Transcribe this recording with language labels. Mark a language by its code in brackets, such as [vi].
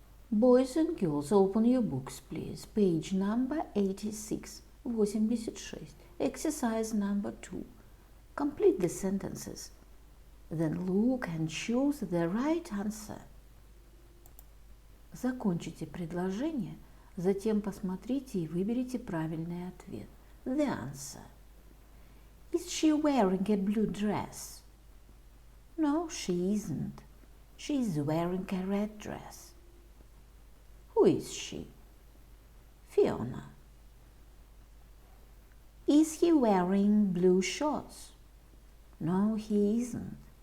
[en] Boys and girls, open your books, please. Page number 86, 86. Exercise number 2. Complete the sentences. Then look and choose the right answer. [ru] Закончите предложение, затем посмотрите и выберите правильный ответ. [en] The answer. Is she wearing a blue dress? No, she isn't. She is wearing a red dress. Who is she? Fiona. Is he wearing blue shorts? No, he isn't.